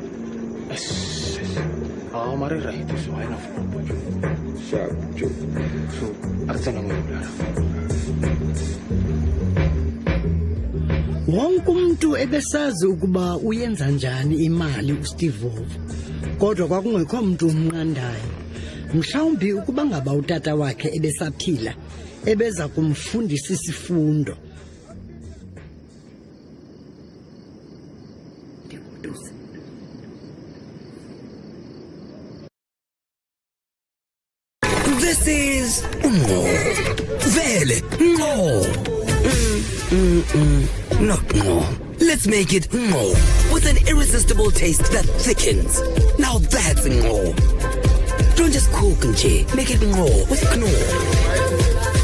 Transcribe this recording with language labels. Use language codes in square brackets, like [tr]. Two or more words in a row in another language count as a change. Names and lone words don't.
[en] mari right so ayina funa Sharp Joe. [zu] so akuthanda ngokulala [xh] Wonke umuntu ebesazi ukuba uyenza njani imali uSteve Vovo. Kodwa kwakungekho umuntu umnqandayo. Mhlawumbi ukuba ngaba utata wakhe ebesaphila ebeza kumfundisa isifundo. [en] This is Ngo. Vele Ngo. Not Ngo. Let's make it Ngo with an irresistible taste that thickens. Now that's Ngo. Don't just cook nje. Make it Ngo with Knorr.